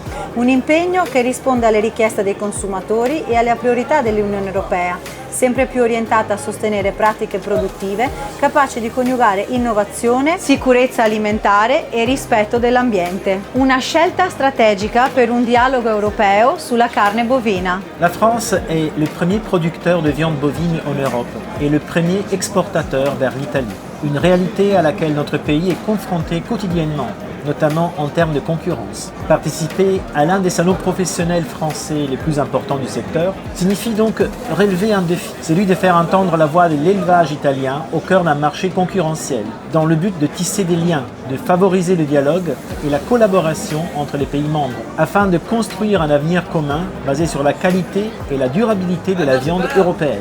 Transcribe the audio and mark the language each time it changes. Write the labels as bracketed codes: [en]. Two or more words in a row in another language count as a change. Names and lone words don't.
[it] Un impegno che risponde alle richieste dei consumatori e alle priorità dell'Unione Europea, sempre più orientata a sostenere pratiche produttive capaci di coniugare innovazione, sicurezza alimentare e rispetto dell'ambiente. Una scelta strategica per un dialogo europeo sulla carne bovina. [fr] La France est le premier producteur de viande bovine en Europe et le premier exportateur vers l'Italie. Une réalité à laquelle notre pays est confronté quotidiennement, notamment en termes de concurrence. Participer à l'un des salons professionnels français les plus importants du secteur signifie donc relever un défi, celui de faire entendre la voix de l'élevage italien au cœur d'un marché concurrentiel, dans le but de tisser des liens, de favoriser le dialogue et la collaboration entre les pays membres, afin de construire un avenir commun basé sur la qualité et la durabilité de la viande européenne.